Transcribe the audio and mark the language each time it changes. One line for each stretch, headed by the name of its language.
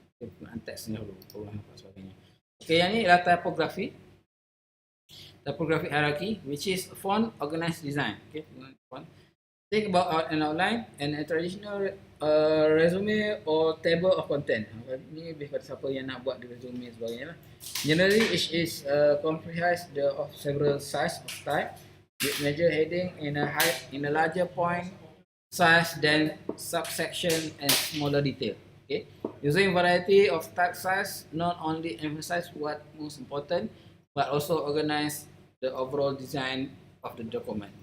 Malay: Teks ni dulu, nampak sebagainya. Okay, yang ni ialah typography.
English: Typography hierarchy, which is font organized design. Okay, font. Think about an outline and a traditional resume or table of content.
Malay: Ini lebih pada siapa yang nak buat di resume sebagainya lah.
English: Generally, each is comprises of several size of type with major heading in a larger point size than subsection and smaller detail. Okay, using variety of type size not only emphasize what most important, but also organize the overall design of the document.